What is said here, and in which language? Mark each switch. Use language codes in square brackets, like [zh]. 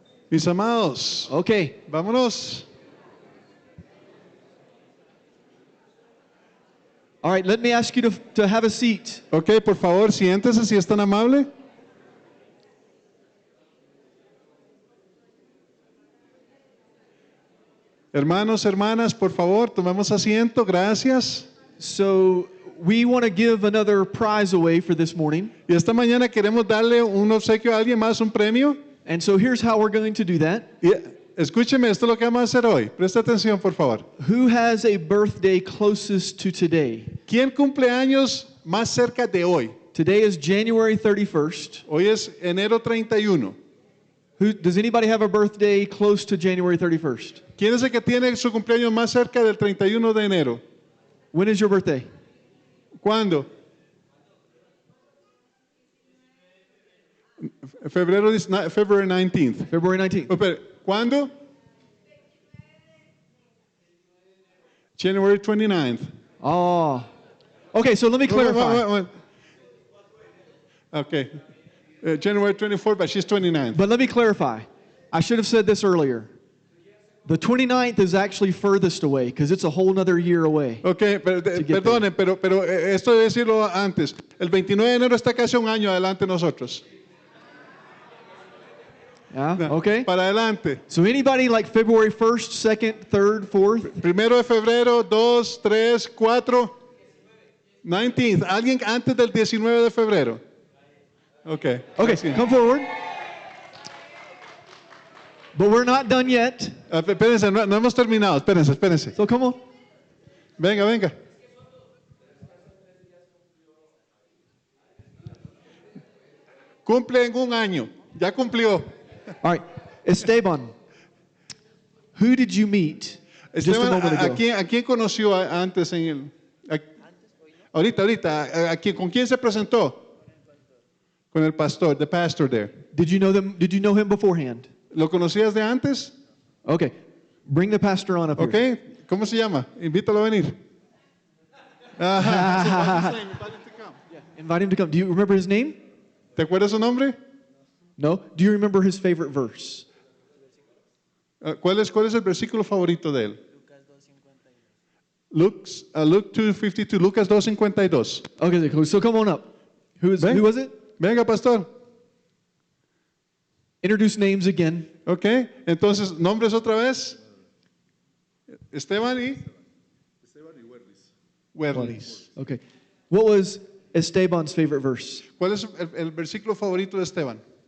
[es] Mis amados, [en] Okay. [es] vámonos. [en] All right, let me ask you to have a seat. [es] Ok, por favor, siéntese si es tan amable. Hermanos, hermanas, por favor, tomemos asiento. Gracias. [en] So, we want to give another prize away for this morning. [es] Y esta mañana queremos darle un obsequio a alguien más, un premio. [en] And so here's how we're going to do that. [es] Y escúcheme, esto es lo que vamos a hacer hoy. Presta atención, por favor. [en] Who has a birthday closest to today? [es] ¿Quién cumple años más cerca de hoy? [en] Today is January 31st. [es] Hoy es enero 31. [en] Does anybody have a birthday close to January 31st? [es] ¿Quién es el que tiene su cumpleaños más cerca del 31 de enero? [en] When is your birthday? [es] ¿Cuándo? [en] February 19th. February 19th. [es] Oh, espere, ¿cuándo? [en] January 29th. Oh. Okay, so let me clarify. Wait. Okay. January 24th, but she's 29th. But let me clarify. I should have said this earlier. The 29th is actually furthest away because it's a whole nother year away. [es] Okay, perdone, pero esto debe decirlo antes. El 29 de enero está casi un año adelante de nosotros. [en] Yeah, okay. [es] Para adelante. [en] So anybody like February 1st, 2nd, 3rd, 4th? [es] Primero de febrero, 2, 3, 4, 19th. ¿Alguien antes del 19 de febrero? [en] Okay. Okay, come forward. But we're not done yet. [es] Espérense, no hemos terminado. Espérense. [en] So come on. [es] Venga. Cumple en un año. Ya cumplió. [en] All right. Esteban, who did you meet just a [es] Esteban, [en] moment ago? [es] ¿a quién conoció antes en el... Ahorita, ¿con quién se presentó? Con el pastor, [en] the pastor there. Did you know him beforehand? [es] ¿Lo conocías de antes? [en] Okay. Bring the pastor on up here. [es] Okay. ¿Cómo se llama? Invítalo a venir. Ajá. [en] Invite him to come. Do you remember his name? [es] ¿Te acuerdas su nombre? No? [en] Do you remember his favorite verse? [es] ¿Cuál es el versículo favorito de él? [en] Luke 2:52. Lucas 2:52. Okay, so come on up. Who was it? [es] Venga, pastor. [en] Introduce names again. Okay. [es] Entonces, nombres otra vez. Esteban y Werlis. [en] Okay. What was Esteban's favorite verse? [es] ¿Cuál es el versículo favorito de Esteban?